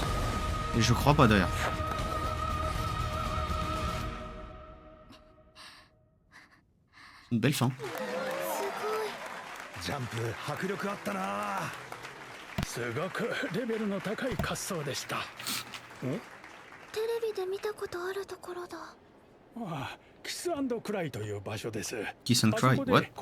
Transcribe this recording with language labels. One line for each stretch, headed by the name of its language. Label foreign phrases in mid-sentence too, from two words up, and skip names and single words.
French: Et je crois pas d'ailleurs. Une belle fin.
Japanese: ジャンプ迫力あったな。すごくレベルの高い滑走でした。テレビで見たことあるところだ。ああ、キス&クライという場所です。
English: Kiss and
Japanese: あそ
English: Cry,
Japanese: こで
English: what?